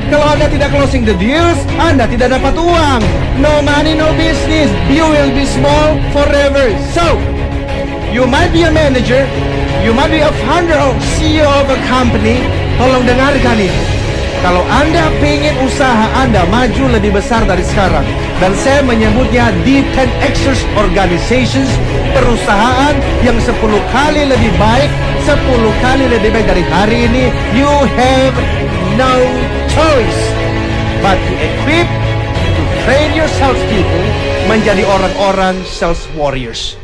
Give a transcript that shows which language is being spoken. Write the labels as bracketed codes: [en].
[id] Kalau Anda tidak [en] closing the deals, [id] Anda tidak dapat uang. [en] No money, no business. You will be small forever. So, you might be a manager, you might be a founder or CEO of a company. [id] Tolong dengarkan ini. Kalau Anda pengen usaha Anda maju lebih besar dari sekarang, dan saya menyebutnya the 10Xers Organizations, perusahaan yang 10 kali lebih baik, 10 kali lebih baik dari hari ini, [en] you have no choice but to equip, to train your salespeople [id] menjadi orang-orang [en] sales warriors.